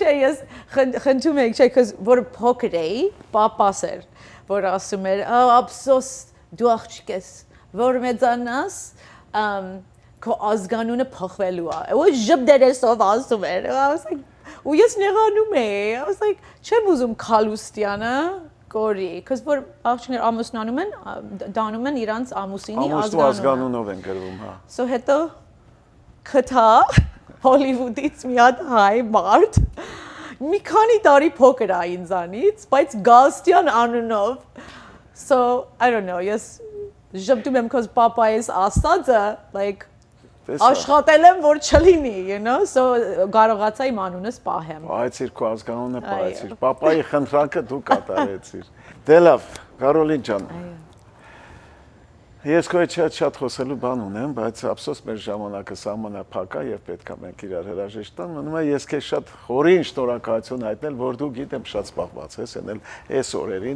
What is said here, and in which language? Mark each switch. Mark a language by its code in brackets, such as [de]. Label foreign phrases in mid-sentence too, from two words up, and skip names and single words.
[hy] չէ, ես խնդրում եմ, չէ, cuz որ փոքր էի, papas էր, որ ասում էր, ափսոս դու աղջիկ ես, որ մեծանաս, քո ազգանունը փոխվելու է։ Ու ժպտերեսով ասում էր։ Ու ես նեղանում էի։ [en] I was like, [hy] չեմ ուզում Քալուստյանը կորի, cuz որ աղջիկներ ամուսնանում են, դանում են իրանց ամուսինի Ամուսնու ազգանունը։ ազգանունով են գրվում, հա։ So հետո քթա Հոլիվուդից մի հատ հայ մարդ մի քանի տարի փոքր է ինձանից, բայց Գալստյան անունով։ [en] So I don't know, [hy] ես ժպտում եմ cuz papa's ասածը like աշխատել եմ որ չլինի, [en] you know, so [hy] կարողացա իմ անունս պահեմ։ Պահեցիր քո ազգանունը, պահեցիր։ Պապայի խնդրանքը դու կատարեցիր։ Դե լավ, Կարոլին ջան։ Ես քո հետ շատ խոսելու բան ունեմ, բայց ափսոս մեր ժամանակը սահմանափակ է եւ պետք է մենք իրար հրաժեշտ տան։ Մնում է ես քեզ շատ խորին շնորհակալություն հայտնել, որ դու գիտեմ շատ զբաղված ես, ենել այս օրերին